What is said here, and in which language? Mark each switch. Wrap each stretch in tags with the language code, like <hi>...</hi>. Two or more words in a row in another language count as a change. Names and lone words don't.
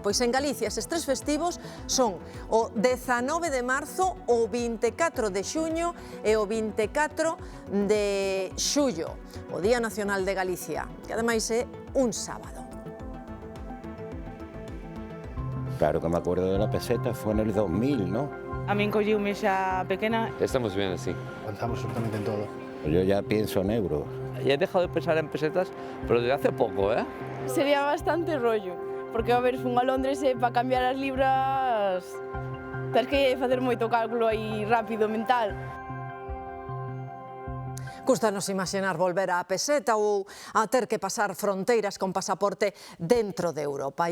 <gl>Pois en Galicia eses 3 festivos son o 19 de marzo, o 24 de xuño e o 24 de xullo, o Día Nacional de Galicia, que ademais é un sábado.</gl> <es>Claro que me acuerdo de la peseta, fue en el 2000, ¿no?</es> <gl>A mí colliume xa pequena.</gl> <es>Estamos bien así. Avanzamos absolutamente en todo. Yo ya pienso en euros. Ya he dejado de pensar en pesetas, pero desde hace poco, ¿eh? Sería bastante rollo,</es> <gl>porque a ver, fun a Londres e para cambiar as libras tens que facer moito cálculo aí rápido mental. Cústanos imaginar volver á peseta ou a ter que pasar fronteiras con pasaporte dentro de Europa.</gl>